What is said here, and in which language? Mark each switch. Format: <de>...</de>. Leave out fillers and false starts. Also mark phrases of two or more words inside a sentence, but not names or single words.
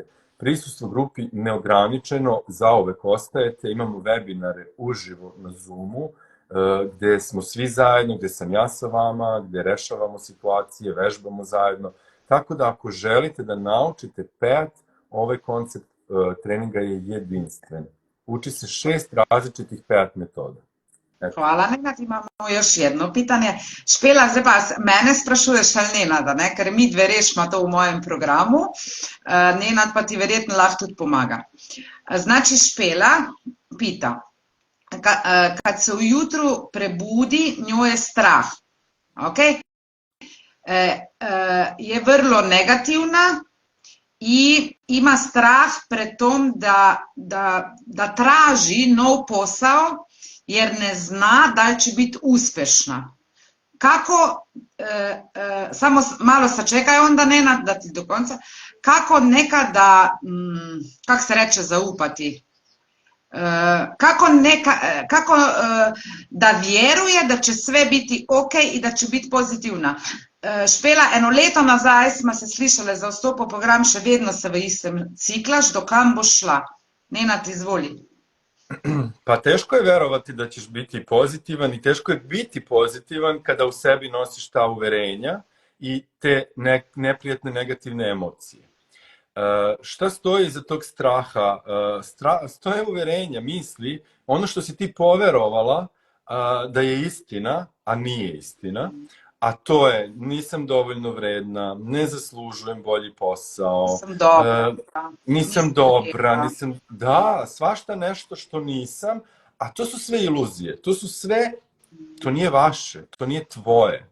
<sr>Prisustvo grupi neograničeno, zauvek ostajete, imamo webinare uživo na Zoomu, gde smo svi zajedno, gde sam ja sa vama, gde rešavamo situacije, vežbamo zajedno. Tako da ako želite da naučite PEAT, ovaj koncept treninga je jedinstven. Uči se 6 različitih PEAT metoda. Hvala, Nenad. Imamo još jedno pitanje.</sr> <sl>Špela, zdaj pa mene sprašuješ ali Nenada, ne? Ker mi dve rešimo to v mojem programu. Nenad pa ti verjetno lahko tudi pomaga.</sl> <sr>Znači, Špela pita, kad se ujutru prebudi, njo je strah. Okay? Je vrlo negativna i ima strah pred tom da traži nov posao, jer ne zna da li će biti uspešna. Kako, samo malo sačekaj onda, Nenad, da ti do konca, kako nekada, kako se reče zaupati, kako da vjeruje da će sve biti ok i da će biti pozitivna.</sr> <sl>Špela, 1 leto nazaj smo se slišali za vstop v program, še vedno se v istem ciklaš, do kam boš šla?</sl> <sr>Nenad, izvoli. Pa teško je verovati da ćeš biti pozitivan i teško je biti pozitivan kada u sebi nosiš ta uverenja i te neprijatne negativne emocije. Šta stoji iza tog straha? Stoje uverenja, misli, ono što si ti poverovala da je istina, a nije istina, a to je nisam dovoljno vredna, ne zaslužujem bolji posao, nisam dobra, da, svašta nešto što nisam, a to su sve iluzije, to su sve To nije vaše, to nije tvoje.</sr>